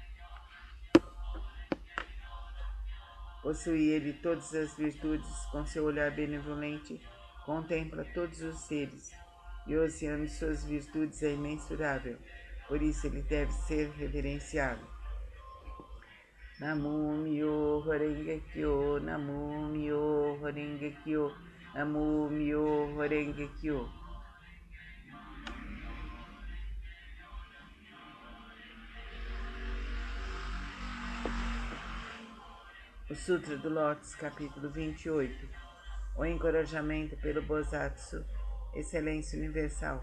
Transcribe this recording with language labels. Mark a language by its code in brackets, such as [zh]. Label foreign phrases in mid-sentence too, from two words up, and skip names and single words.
[pt] Possui ele todas as virtudes, com seu olhar benevolente, contempla todos os seres, e o oceano de suas virtudes é imensurável, por isso ele deve ser reverenciado. [ja] 南無妙法蓮華経 南無妙法蓮華経 南無妙法蓮華経. [pt] O Sutra do Lótus, capítulo 28. O encorajamento pelo Bosatsu, excelência universal.